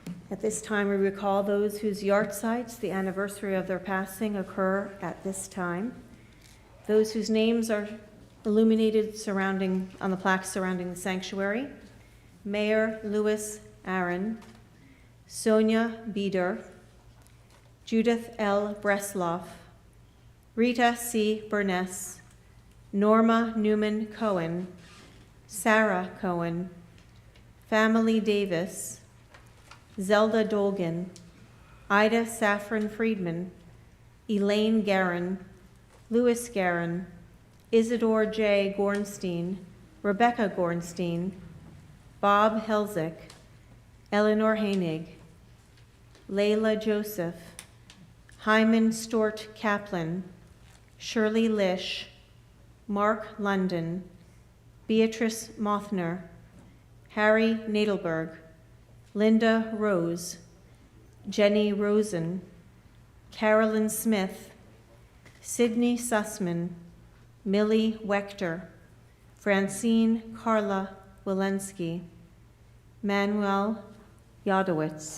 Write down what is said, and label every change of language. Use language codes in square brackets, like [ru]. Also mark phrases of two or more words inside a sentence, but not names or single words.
[en] At this time, we recall those whose yahrzeits, the anniversary of their passing, occur at this time. Those whose names are illuminated on the plaques surrounding the sanctuary: Mayor Louis Aaron, Sonia Bieder, Judith L. Bresloff, Rita C. Burness, Norma Newman Cohen, Sarah Cohen, Family Davis, Zelda Dolgan, Ida Saffron Friedman, Elaine Guerin, Louis Guerin, Isidore J. Gornstein, Rebecca Gornstein, Bob Helzick, Eleanor Heinig, Layla Joseph, Hyman Stort Kaplan, Shirley Lish, Mark London, Beatrice Mothner, Harry Nadelberg, Linda Rose, Jenny Rosen, Carolyn Smith, Sydney Sussman, Millie Wechter, Francine Carla Walensky, Manuel Yadowitz.